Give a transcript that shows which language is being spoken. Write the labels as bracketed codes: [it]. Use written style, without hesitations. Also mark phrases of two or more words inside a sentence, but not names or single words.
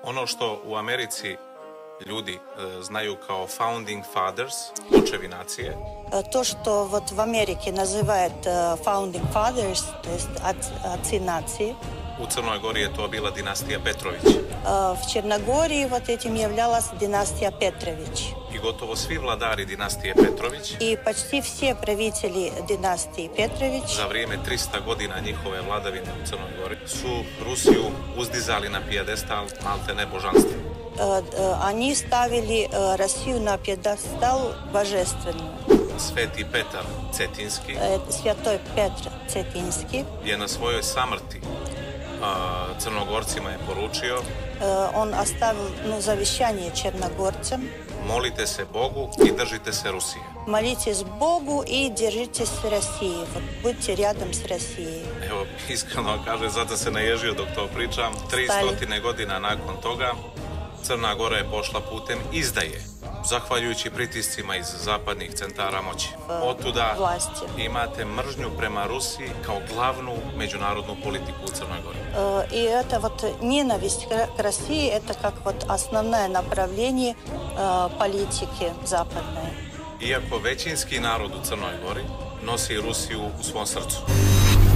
[sr] Ono što u Americi ljudi znaju kao [en] founding fathers, [sr] očevi nacije. [ru] То, что вот в Америке называют [en] founding fathers, [ru] то есть отцы нации. [sr] U Crnoj Gori je to bila dinastija Petrović. [ru] В Черногории вот этим являлась династия Петрович. [sr] I gotovo svi vladari dinastije Petrović [ru] И почти все правители династии Петрович [sr] za vrijeme 300 godina njihove vladavine u Crnoj Gori su Rusiju uzdizali na pijedestal maltene božanstva. [ru] Они ставили Россию на пьедестал божественную. [sr] Sveti Petar Cetinski [ru] Святой Петр Цетинский. [sr] je na svojoj samrti Crnogorcima je poručio: [ru] Он оставил завещание черногорцам. [sr] Molite se Bogu i držite se Rusije. [ru] Молитесь Богу и держитесь России. Вот будьте рядом с Россией. [sr] Evo, iskreno kaže, zato se naježio dok to pričam. 300 godina nakon toga Crna Gora je pošla putem izdaje, zahvaljujući pritiscima iz zapadnih centara moći. Otuda imate mržnju prema Rusiji kao glavnu međunarodnu politiku u Crnoj Gori. [ru] И это вот ненависть к России, это как вот основное направление политики западной. [sr] Iako većinski narod u Crnoj Gori nosi Rusiju u svom srcu.